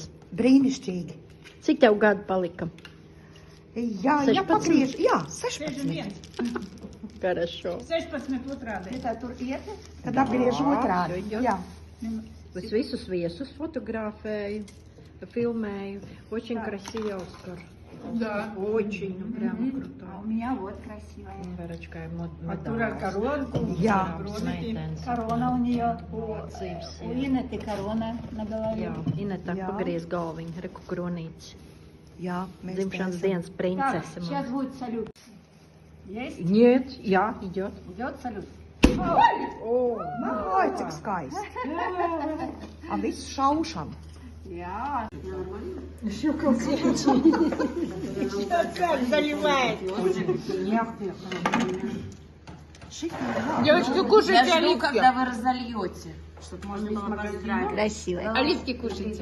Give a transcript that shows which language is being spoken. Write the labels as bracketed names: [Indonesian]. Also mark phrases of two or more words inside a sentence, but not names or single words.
[Latvian] Brīnišķīgi. Cik tev gadu palika? Jā, 16? pagriež, jā, 16. [Russian] Хорошо. [Latvian] 16 otrādi. Ja tā tur iet, tad apgriež otrādi. Jā. Es visus viesus fotografēju, filmēju. [Russian] Очень красивый Оскар. Да. Очень, ну прямо круто. А у меня вот красивая. Верочка, Артура коронку. [Latvian] Jā. [Russian] Корона у нее. Молодцы У все. Инеты корона на голове. [Latvian] Jā, Ineta Jā. pagriez galviņu, reku kronīci. Jā, mēs Dzimšanas taisam. dienas [Russian] Так, [Latvian] princese. [Russian] сейчас будет салют. Есть? Нет, jā, идет. Идет салют. [Latvian] Ai, cik skaisti. A, viss šaušam. [Russian] Я. Девочки, кушайте Я жду, оливки. когда вы разольете, чтобы можно было поздравить. Красивая. Оливки кушайте.